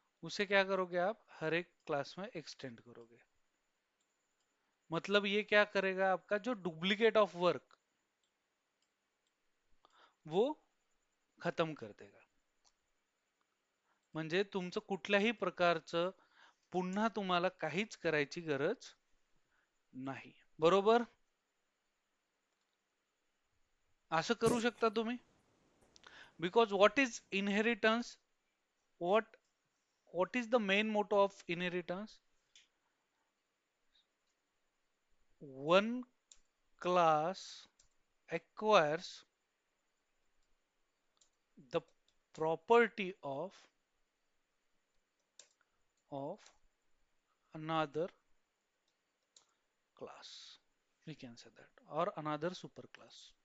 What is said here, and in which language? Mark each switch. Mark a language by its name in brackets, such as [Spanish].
[Hindi] उसे क्या करोगे आप, हर एक क्लास में एक्सटेंड करोगे। मतलब ये क्या करेगा, आपका जो डुप्लीकेट ऑफ वर्क वो खत्म कर देगा। [Marathi] म्हणजे तुमचं कुठल्याही प्रकारचं पुन्हा तुम्हाला काहीच करायची गरज नाही, बरोबर? असं करू शकता तुम्ही, [English] Because what is inheritance, what what is the main motto of inheritance, one class acquires the property of another class, we can say that, or another superclass.